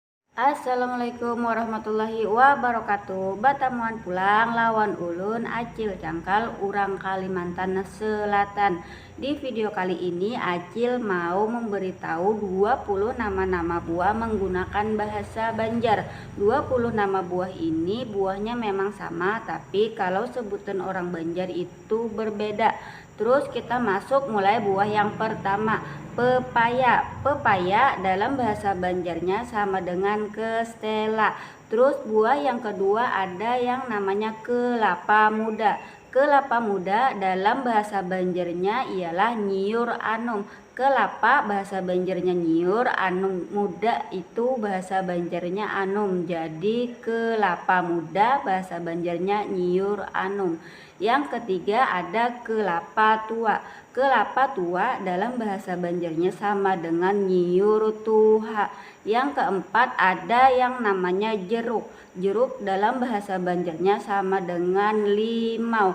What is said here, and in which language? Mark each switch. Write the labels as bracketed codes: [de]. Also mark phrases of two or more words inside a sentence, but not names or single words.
[ar] السلام عليكم ورحمة الله وبركاته. [bjn] Batamuan pulang lawan ulun Acil Cangkal urang Kalimantan Selatan. [id] Di video kali ini Acil mau memberitahu 20 nama-nama buah menggunakan bahasa Banjar. 20 nama buah ini buahnya memang sama, tapi kalau sebutan orang Banjar itu berbeda. Terus kita masuk mulai buah yang pertama, pepaya. Pepaya dalam bahasa Banjarnya sama dengan kestela. Terus buah yang kedua ada yang namanya kelapa muda. Kelapa muda dalam bahasa Banjarnya ialah [bjn] nyiur anum. [id] Kelapa bahasa Banjarnya nyiur, anum muda itu bahasa Banjarnya anum. Jadi kelapa muda bahasa Banjarnya [bjn] nyiur anum. [id] Yang ketiga ada kelapa tua. Kelapa tua dalam bahasa Banjarnya sama dengan [bjn] nyiur tuha. [id] Yang keempat ada yang namanya jeruk. Jeruk dalam bahasa Banjarnya sama dengan limau.